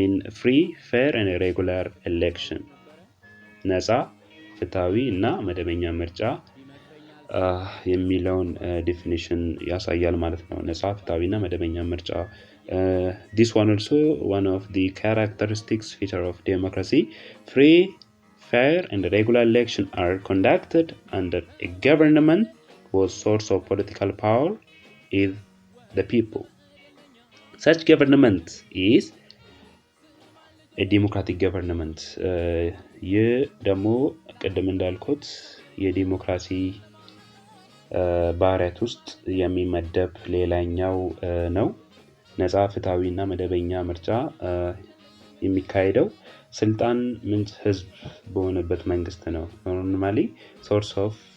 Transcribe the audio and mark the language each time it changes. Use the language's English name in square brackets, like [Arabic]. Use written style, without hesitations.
[English] free, fair and regular election. [Amharic] ነፃ፣ ፍትሃዊ እና መደበኛ ምርጫ የሚለውን ዴፊኒሽን ያሳያል ማለት ነው። ነፃ፣ ፍትሃዊ እና መደበኛ ምርጫ [English] this one also one of the characteristics feature of democracy. Free, fair and regular election are conducted under a government whose source of political power is the people. Such government is a democratic government. [Amharic] ይህ ደግሞ ቅድም እንዳልኩት የዲሞክራሲ ባህሪያት ውስጥ የሚመደብ ሌላኛው ነው። ነፃ፣ ፍትሃዊ እና መደበኛ ምርጫ የሚካሄደው ስልጣን ምንጭ ህዝብ በሆነበት መንግስት ነው። [English] ኖርማሊ ሶርስ ኦፍ